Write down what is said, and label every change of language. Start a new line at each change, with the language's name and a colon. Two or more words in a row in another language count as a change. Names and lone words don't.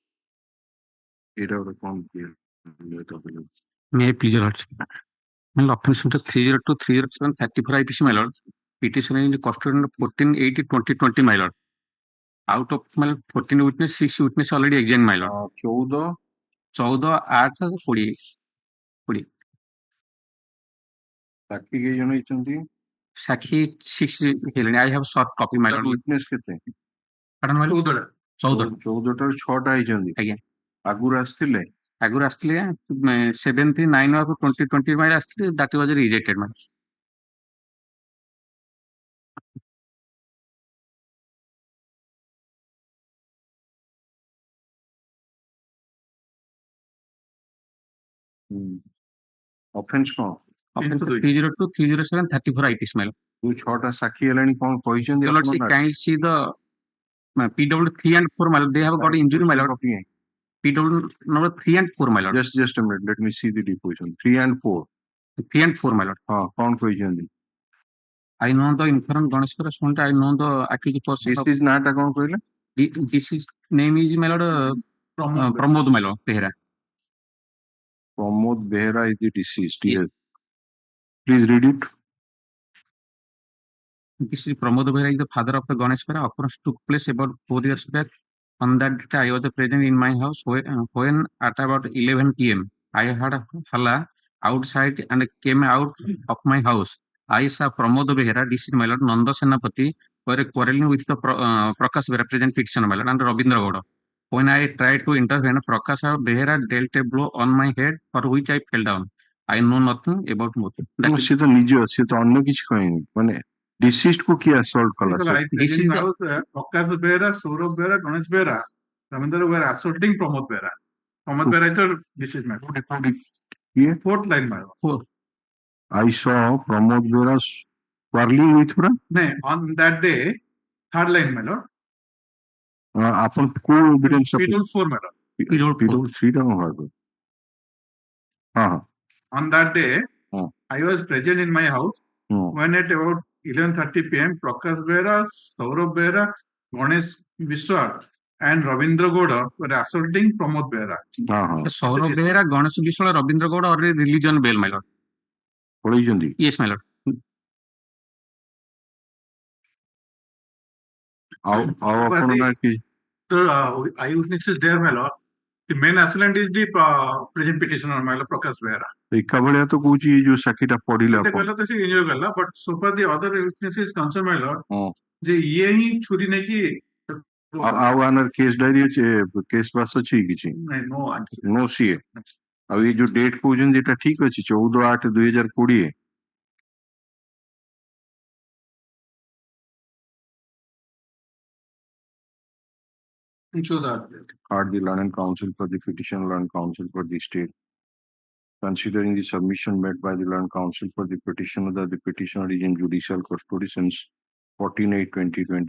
English: May I please alert? My offense under 302, 307, 34 IPC, my lord. Petitioner in the custody under 1480/2020, my lord. Out of my 14 witness, 6 witness already examined, my lord. 14, 8, 20.
Odia: ସାକ୍ଷୀ କେଇ ଜଣ ହେଇଛନ୍ତି ସାକ୍ଷୀ 6 ହେଲେଣି
English: I have short copy, my lord.
Odia: ୱିଟନେସ୍ କେତେ
English: Pardon, my lord? 14.
Odia: 14ଟାରୁ 6ଟା ହେଇଛନ୍ତି ଆଜ୍ଞା ଆଗରୁ ଆସିଥିଲେ ଆଗରୁ ଆସିଥିଲେ 7/9/2020 ପାଇଁ ଆସିଥିଲେ
English: that was rejected, my lord.
Odia: ଅଫେନ୍ସ କଣ
English: Offense 302, 307, 34 IPC, my lord.
Odia: ଯୋଉ 6ଟା ସାକ୍ଷୀ ହେଲାଣି କଣ କହିଛନ୍ତି
English: Your lord, see, kindly see the PW 3 and 4, my lord. They have got injury, my lord. PW number 3 and 4, my lord. just a minute let me see the deposition 3 and 4 3 and 4, my lord. ହଁ କଣ କହିଛନ୍ତି I know the informed Ganeshwara Swant, I know the accused person. this is ନାଁଟା କଣ କହିଲେ This is name is, my lord, Pramod, my lord, Behera. Pramod Behera is the deceased yes please read it This is Pramod Behera is the father of the Ganeshwara. Occurrence took place about 4 years back. On that day, I was present in my house when at about 11 p.m. I heard a halla outside and came out of my house. I saw Pramod Behera, this is my lord, Nanda Senapati, were quarreling with the Prakash Behera, present petitioner, my lord, and Rabindra Gowda. When I tried to intervene, Prakash Behera dealt a blow on my head, for which I fell down. I know nothing about motive.
Odia: ସେ ତ ନିଜ ସେ ତ ଅନ୍ୟ କିଛି କହିନି ମାନେ ଡିସିଷ୍ଟ କୁ କିଏ assault କଲା
English: This is the Prakash Behera, Saurabh Behera, Ganesh Behera, Ramendra were assaulting Pramod Behera. Pramod Behera is the deceased man.
Odia: କିଏ
English: Fourth line man. I saw Pramod Behera quarreling with her No, on that day, third line man.
Odia: ଆପଣ କୋଉ evidence
English: P4 man.
Odia: P3 ଟା କଣ ଭାବେ ହଁ
English: On that day,
Odia: ହଁ
English: I was present in my house when at about 11:30 p.m. Prakash Behera, Saurabh Behera, Ganesh Biswar, and Ravindra Gowda were assaulting Pramod Behera. Saurabh Behera, Ganesh Biswal, Ravindra Gowda already released on bail, my lord. Yes, my lord. The eyewitness is there, my lord. The main assailant is the present petitioner, my lord, Prakash Behera.
Odia: ଏକାଭଳିଆ ତ କହୁଛି ଏଇ ଯୋଉ ସାକ୍ଷୀଟା ପଡିଲା ଏତେ ଗଲା ତ ସେ enjoy କଲା,
English: but so far the other witnesses concerned, my lord,
Odia: ଯେ ଇଏ ହିଁ ଛୁରୀ ନେଇକି ଆଉ ଆନର କେସ୍ ଡାଇରୀ ଅଛି କେସ୍ ବାସ୍ ଅଛି କିଛି ନାଇଁ,
English: no answer.
Odia: नो ସିଏ ଆଉ ଏଇ ଯୋଉ ଡେଟ୍ କହୁଛନ୍ତି ଏଟା ଠିକ ଅଛି 14/8/2020
English: Show that. Heard the Learned Counsel for the petition, Learned Counsel for the state. Considering the submission made by the Learned Counsel for the petitioner that the petitioner is in judicial custody since 14/8/2020.